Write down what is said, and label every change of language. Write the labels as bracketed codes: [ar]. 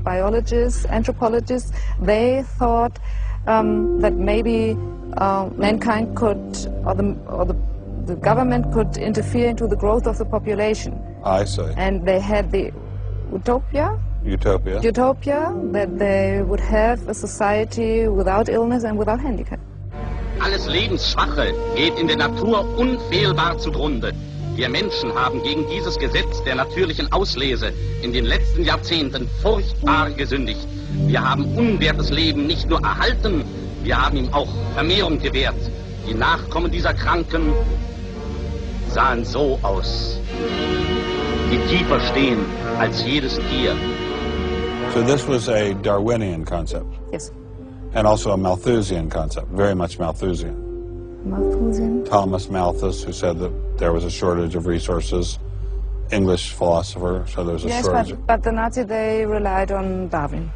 [en] Biologists, anthropologists, they thought that maybe mankind could, or the government could interfere into the growth of the population. I see. And they had the utopia that they would have a society without illness and without handicap. [de] Alles Lebensschwache geht in der Natur unfehlbar zugrunde. Wir Menschen haben gegen dieses Gesetz der natürlichen Auslese in den letzten Jahrzehnten furchtbar gesündigt. Wir haben unwertes Leben nicht nur erhalten, wir haben ihm auch Vermehrung gewährt. Die Nachkommen dieser Kranken sahen so aus, die tiefer stehen als jedes Tier. [en] So this was a Darwinian concept? Yes. And also a Malthusian concept, very much Malthusian. Malthusian? Thomas Malthus, who said that there was a shortage of resources, English philosopher, so there was a shortage. Yes, but the Nazis, they relied on Darwin.